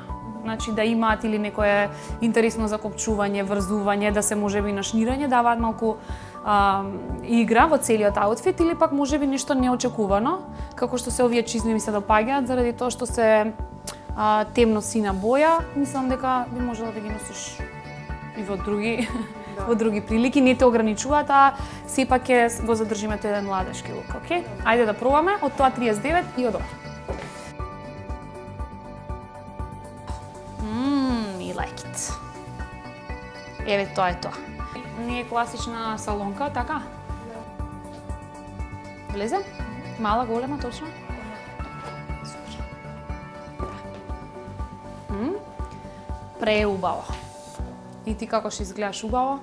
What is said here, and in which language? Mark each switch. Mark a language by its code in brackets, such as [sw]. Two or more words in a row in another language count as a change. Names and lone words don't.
[mk] Значи да имаат или некое интересно закопчување, врзување, да се можеби нашнирање, даваат малку игра во целиот аутфит или пак можеби нешто неочекувано, како што се овие чизми ми се допаѓаат заради тоа што се темно сина боја. Мислам дека би можела да ги носиш и во други прилики, не те ограничуваат, а сепак ќе го задржиме тој еден младешки лук, окей? Ајде да пробаме од тоа 39 и од ова. [en] I like it. [mk] Еве тоа е тоа. Не е класична салонка, така? Влезе? Мала, голема, точно? Супер. Преубаво. И ти како ќе изгледаш убаво?